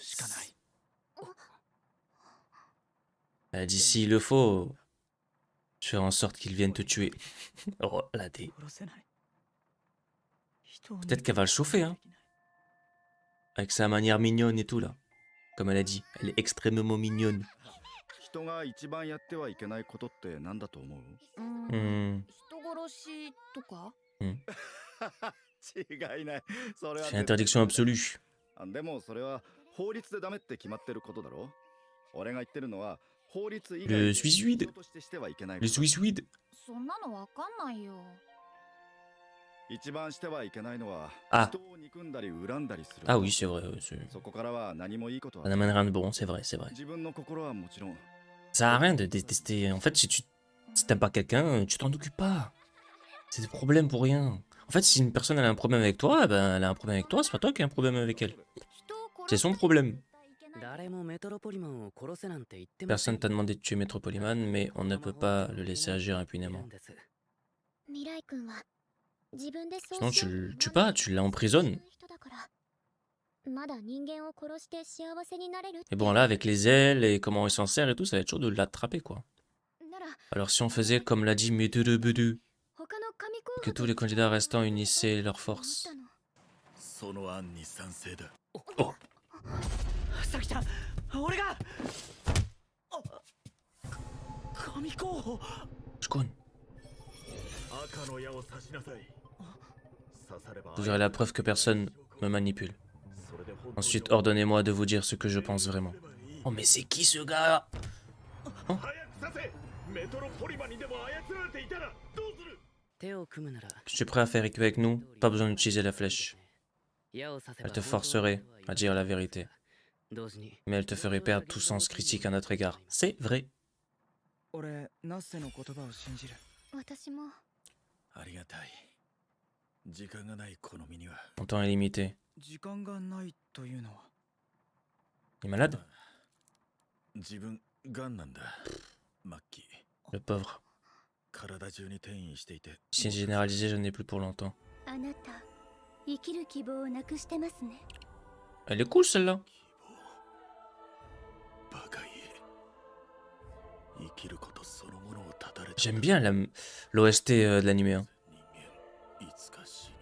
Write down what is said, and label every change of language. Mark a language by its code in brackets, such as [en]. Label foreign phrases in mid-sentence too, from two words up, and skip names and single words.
[fr] Elle a dit, s'il le faut, je ferai en sorte qu'il vienne te tuer. Oh, la dé. Peut-être qu'elle va le chauffer, hein. Avec sa manière mignonne et tout, là. Comme elle a dit, elle est extrêmement mignonne. [ja] 人が一番やってはいけないことって何だと思う？ Hmm. 人殺しとか違いない。それは [fr] C'est l'interdiction absolue. [ja] でもそれは法律でダメって決まってることだろ。俺が言ってるのは法律以外 [fr] Le suicide. [ja] としてしてはいけない [fr] Le [ja] こと。 [fr] suicide. [ja] そんなのわかんないよ一番してはいけないのはあ人を憎んだり恨んだりする。 [fr] Ah oui, c'est vrai. [ja] そこからは何もいいことは [fr] Ça n'amène rien de bon, c'est vrai, c'est vrai. [ja] 自分の心はもちろん。 [fr] Ça sert à rien de détester. En fait, si t'aimes pas quelqu'un, tu t'en occupes pas. C'est des problèmes pour rien. En fait, si une personne elle a un problème avec toi, ben elle a un problème avec toi, c'est pas toi qui as un problème avec elle. [ja] 人を [fr] C'est [ja] 殺 [fr] son problème. [ja] 誰もメトロポリマンを殺せなんて言ってませ [fr] Personne [ja] ん。 [fr] t'a demandé de tuer Maître Polyman, mais on ne peut pas le laisser agir impunément. [ja] 未来君は自分でそう [fr] Sinon [ja] しよう [fr] tu [ja] と [fr] le tues pas, tu l'emprisonnes. [ja] 人だからまだ人間を殺して幸せになれるって [fr] Et bon là avec les ailes et comment il s'en sert et tout, ça va être chaud de l'attraper quoi. [ja] なら [fr] Alors si on faisait comme l'a dit Mudurubudu, [ja] 他の神候補 [fr] que [ja] と [fr] tous les candidats restants unissaient leurs [ja] 思っ [fr] forces. [ja] たのその案に賛成だ。さきちゃん俺が神候補 [fr] Je connais. [ja] 赤の矢を刺しなさい。刺されば [fr] Vous aurez la preuve que personne me manipule. [ja] それで本当に [fr] Ensuite, ordonnez-moi de vous dire ce que je pense vraiment. Oh mais c'est qui ce gars? [ja] 早く刺せ。メトロポリマンにでも操られていたらどうする。手を組むなら [fr] Je suis prêt à faire équipe avec nous, pas besoin d'utiliser la flèche. [ja] 矢を刺せば [fr] Elle te forcerait à dire la vérité, [ja] 同時に [fr] mais elle te ferait perdre tout sens critique à notre égard. C'est vrai. [ja] 俺ナッセの言葉を信じる。私もありがたい。時間がないこの身には。 [fr] Mon temps est limité. [ja] 時間がないというのは [fr] Il est malade? [ja] 自分ガンなんだ。末期。 [fr] Le pauvre. [ja] 体中に転移していて。 [fr] Si c'est généralisé, je n'ai plus pour longtemps. [ja] あなた生きる希望をなくしてますね [fr] Elle est cool celle-là. [ja] バカ言え。生きることそのものを絶たれた。 [fr] J'aime bien l'OST de l'animé. Hein. [ja] 人間いつか死ぬ。